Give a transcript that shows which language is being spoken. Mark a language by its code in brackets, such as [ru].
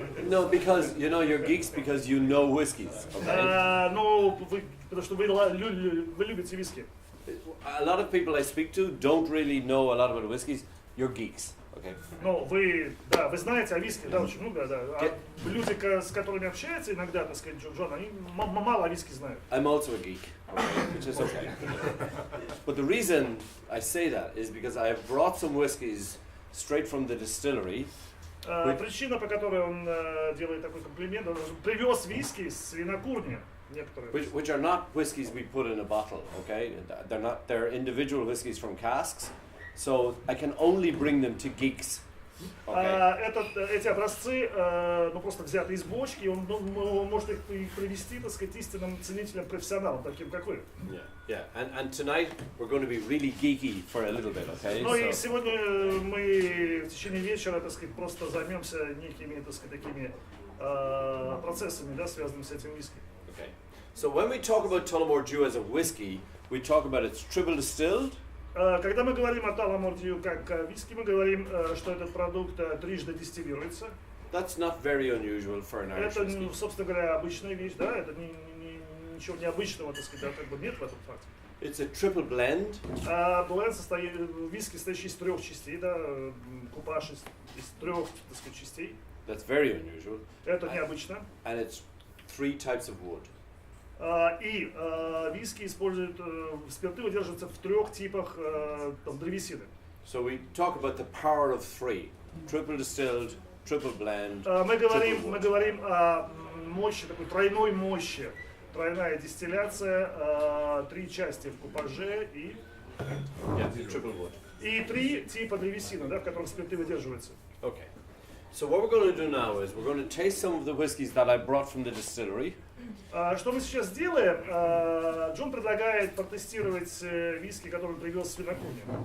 [en] No, because you know you're geeks because you know whiskeys. Okay. [ru] Ну, потому что вы любите виски. [en] A lot of people I speak to don't really know a lot about whiskeys. You're geeks. Okay. [ru] Ну, вы знаете о виске, да, очень много, да. А люди, с которыми общаются иногда, так сказать, Джон, они мало о виске знают. [en] I'm also a geek, okay, which is okay. But the reason I say that is because I have brought some whiskies straight from the distillery. [ru] Причина, по которой он делает такой комплимент, он привез виски с винокурни. [en] Which are not whiskies we put in a bottle, okay? They're individual whiskies from casks. So I can only bring them to geeks. Okay. [ru] Эти образцы, просто взяты из бочки, и он может их привести, так сказать, истинным ценителям, профессионалам, таким как вы. [en] Yeah. And tonight we're going to be really geeky for a little bit, okay? [ru] Ну и сегодня мы в течение вечера, так сказать, просто займемся некими, так сказать, такими процессами, да, связанными с этим виски. [en] Okay. So when we talk about Tullamore Dew as a whiskey, we talk about it's triple distilled. [ru] Когда мы говорим о Tullamore Dew как виски, мы говорим, что этот продукт трижды дистиллируется. [en] That's not very unusual for an Irish whiskey. [ru] Это, собственно говоря, обычная вещь, да, это ничего необычного, так сказать, да, как бы нет в этом факте. [en] It's a triple blend. [ru] Бленд состоит, виски состоит из трех частей, да, купаж из трех, так сказать, частей. [en] That's very unusual. [ru] Это необычно. [en] And it's 3 types of wood. [ru] И виски используют, спирты выдерживаются в трех типах древесины. [en] So we talk about the power of 3. Triple distilled, triple blend, [ru] мы говорим о мощи, такой тройной мощи. Тройная дистилляция, 3 части в купаже и... [en] triple wood. [ru] И 3 типа древесины, да, в которых спирты выдерживаются. [en] Okay. So what we're going to do now is we're going to taste some of the whiskies that I brought from the distillery. [ru] Что мы сейчас сделаем? Джон предлагает протестировать виски, которые он привез с винокурни.